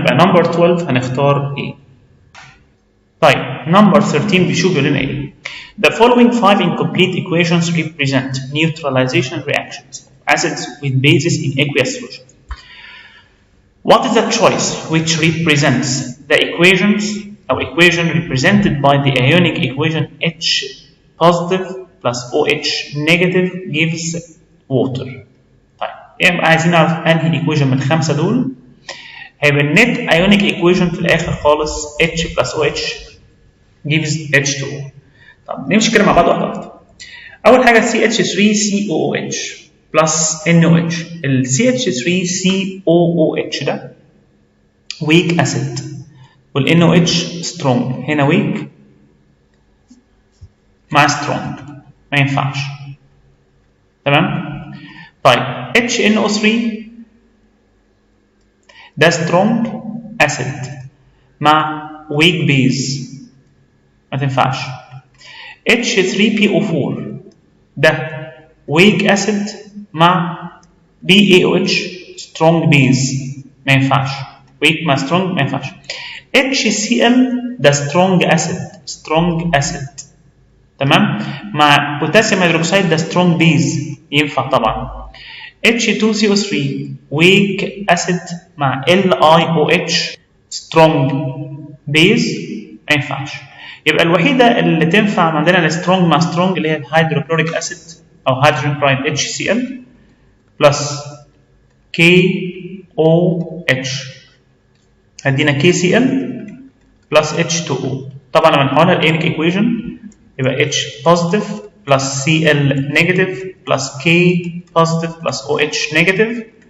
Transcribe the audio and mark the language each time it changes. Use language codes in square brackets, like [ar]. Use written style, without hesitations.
[ar] يبقى نمبر 12 هنختار ايه؟ طيب نمبر 13 بيشوف يقول لنا ايه؟ [en] The following 5 incomplete equations represent neutralization reactions of acids with bases in aqueous solution. What is the choice which represents the equation represented by the ionic equation H positive plus OH negative gives water. [ar] طيب يبقى عايزين نعرف انهي equation من الخمسه دول. هيبقى النت ionic equation في الاخر خالص H plus OH gives H2O. طب نمشي كده مع بعض واحده واحده. اول حاجه CH3COOH plus NOH. ال CH3COOH ده weak acid وال NOH strong. هنا weak مع strong ما ينفعش. تمام. طيب HNO3 ده strong acid مع weak base ما تنفعش. H3PO4 ده weak acid مع BaOH strong base ما ينفعش. weak مع strong ما ينفعش. HCl ده strong acid تمام مع بوتاسيوم هيدروكسيد ده strong base ينفع طبعا. H2CO3 weak acid مع LiOH strong base ما ينفعش. يبقى الوحيده اللي تنفع عندنا السترونج مع سترونج اللي هي الهيدروكلوريك اسيد او هيدروجين برايد HCl بلس KOH هدينا KCl بلس H2O. طبعا لما نحولها لايونيك ايكويشن يبقى H positive بلس Cl negative بلس K positive بلس OH negative.